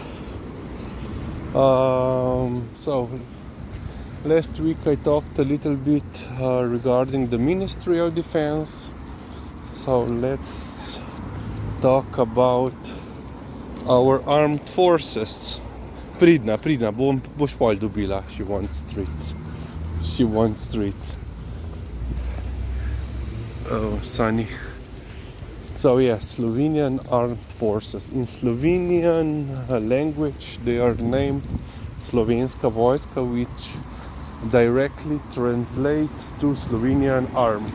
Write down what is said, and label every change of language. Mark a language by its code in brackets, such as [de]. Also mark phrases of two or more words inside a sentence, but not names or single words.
[en] So last week I talked a little bit regarding the Ministry of Defense. So let's talk about our armed forces. [sl] Pridna, boš pol dobila. [en] She wants streets. Oh, sunny. So yeah, Slovenian armed forces. In Slovenian language they are named Slovenska vojska, which directly translates to Slovenian army.